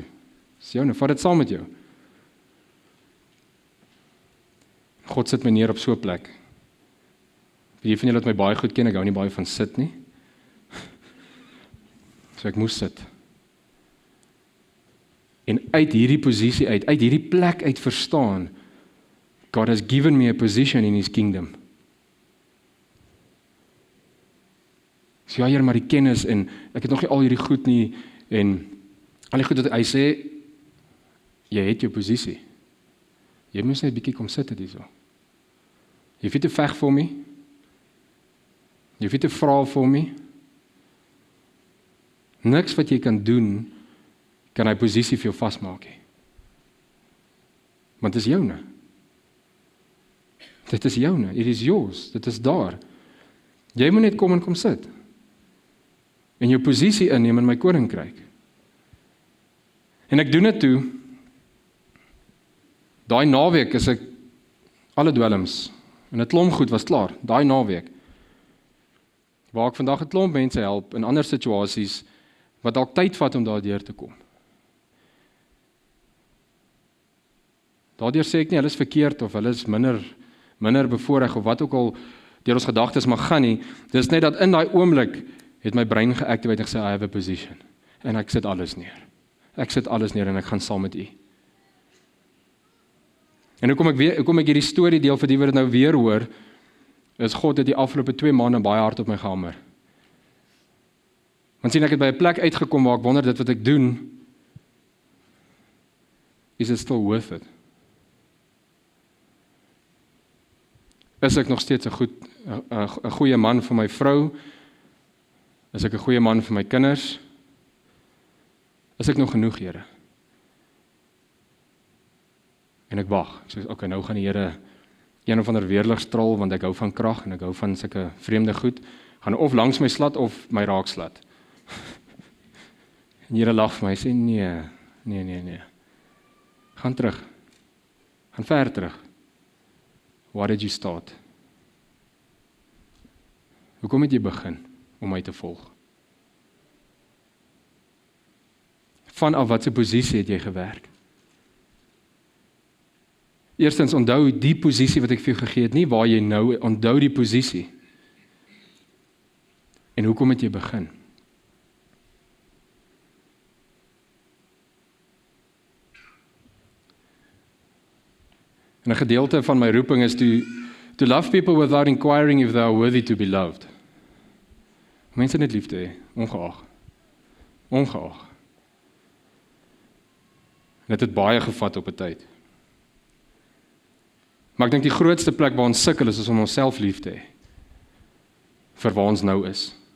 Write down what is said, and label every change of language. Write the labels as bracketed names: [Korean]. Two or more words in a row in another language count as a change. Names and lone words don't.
[Afrikaans] Dis joune, vat dit saam met jou. God sit my neer op so 'n plek. Wie van julle wat my baie goed ken, ek hou nie baie van sit nie. So ek moes sit. En uit hierdie posisie uit hierdie plek uit verstaan, [English] God has given me a position in His kingdom. [Afrikaans] So ja, Here, maar die kennis en ek het nog nie al hierdie goed nie en al die goed wat hy sê, jy het jou posisie. Jy moet net 'n bietjie kom sit het hierso. Jy hoef nie te veg vir my. Jy hoef nie te vra vir my. Niks wat jy kan doen, kan hy posisie vir jou vasmaak nie. Want dit is joune. Dit is joune, [English] it is yours, [Afrikaans] dit is daar. Jy moet net kom en kom sit. En jou posisie inneem in my koninkryk. En ek doen dit toe, daai naweek is ek alle dwelms, en 'n klomp goed was klaar, daai naweek, waar ek vandag 'n klomp mense help, in ander situasies, wat dalk tyd vat om daardeur te kom. Daardeur sê ek nie, hulle is verkeerd, of hulle is minder bevoorreg, of wat ook al, deur ons gedagtes mag gaan nie, dis net dat in daai oomblik, het my brein geactivate en gesê, [English] I have a position, [Afrikaans] en ek sit alles neer. Ek sit alles neer en ek gaan saam met U. En hoekom ek hierdie storie deel vir die wat dit nou weer hoor, is God het die afgelope 2 maande baie hard op my gehamer. Want sien, ek het by 'n plek uitgekom waar ek wonder dit wat ek doen, [English] is it still worth it? [Afrikaans] Is ek nog steeds 'n goeie man vir my vrou? Is ek 'n goeie man vir my kinders? Is ek nog genoeg, Here? En ek wag. Ek sê, okay, nou gaan die Here een of ander weerligstraal, want ek hou van krag en ek hou van sulke vreemde goed, gaan of langs my slat of my raak slat. En Here lag vir my, hy sê, nee. Gaan terug. Gaan ver terug. [English] Why did you start? [Afrikaans] Hoekom het jy begin? om my te volg? Vanaf watter posisie het jy gewerk? Eerstens, onthou die posisie wat ek vir jou gegee het, nie waar jy nou, onthou die posisie. En hoekom het jy begin? En 'n gedeelte van my roeping is [English] to love people without inquiring if they are worthy to be loved. [Afrikaans] Mense net lief te hê, ongeag. En dit het baie gevat op 'n tyd. Maar ek dink die grootste plek waar ons sukkel is om onsself lief te hê. Vir waar ons nou is.